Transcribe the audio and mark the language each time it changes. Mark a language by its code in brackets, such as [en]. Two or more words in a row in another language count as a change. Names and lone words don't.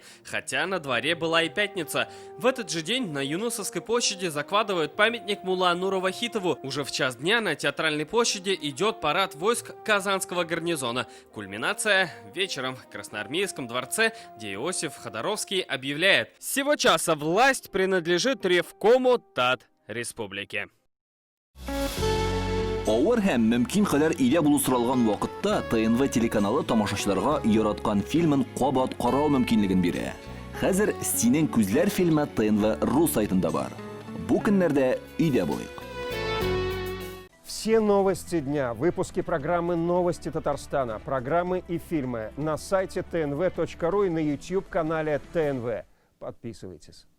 [ru] Хотя на дворе была и пятница. В этот же день на Юнусовской площади закладывают памятник Мулла Нуру Вахитову. Уже в час дня на Театральной площади идет парад войск Казанского гарнизона. Кульминация вечером в Красноармейском дворце, где Иосиф Ходоровский объявляет: с сего часа власть принадлежит Ревкому Тат Республики. [tt] Авыр һәм мөмкин кадәр илә булу соралган вакытта ТНВ телеканалы тамашачыларга яраткан фильмын кабат карау мөмкинлеген бирә. Хәзер «Синең күзләр» фильмы ТНВ.ру сайтында бар. Бу көннәрдә өйдә булыйк. [ru] Все новости дня, выпуски программы «Новости Татарстана», программы и фильмы на сайте tnv.ru и на YouTube-канале ТНВ. Подписывайтесь.